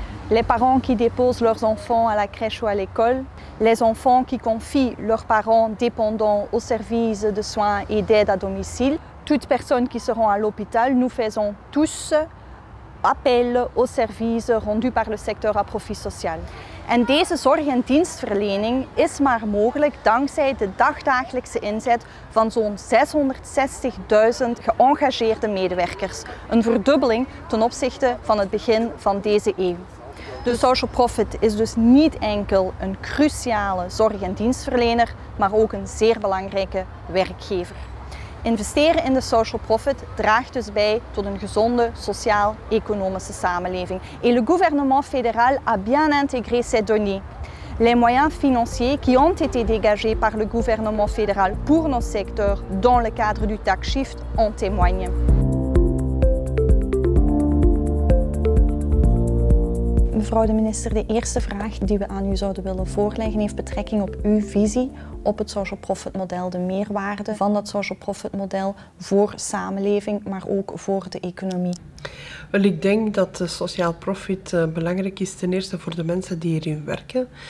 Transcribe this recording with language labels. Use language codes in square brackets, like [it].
[fr] Les parents qui déposent leurs enfants à la crèche ou à l'école, les enfants qui confient leurs parents dépendants aux services de soins et d'aide à domicile, toutes personnes qui seront à l'hôpital, nous faisons tous appel aux services rendus par le secteur à profit social. [nl] En deze zorg- en dienstverlening is maar mogelijk dankzij de dagdagelijkse inzet van zo'n 660.000 geëngageerde medewerkers. Een verdubbeling ten opzichte van het begin van deze eeuw. De social profit is dus niet enkel een cruciale zorg- en dienstverlener, maar ook een zeer belangrijke werkgever. Investeren in de social profit draagt dus bij tot een gezonde sociaal-economische samenleving. [fr] Et le gouvernement fédéral a bien intégré ces données. Les moyens financiers qui ont été dégagés par le gouvernement fédéral pour nos secteurs dans le cadre du tax shift en témoignent. [nl] Mevrouw de minister, de eerste vraag die we aan u zouden willen voorleggen heeft betrekking op uw visie op het social profit model, de meerwaarde van dat social profit model voor samenleving, maar ook voor de economie. Wel, ik denk dat de sociaal profit belangrijk is ten eerste voor de mensen die hierin werken.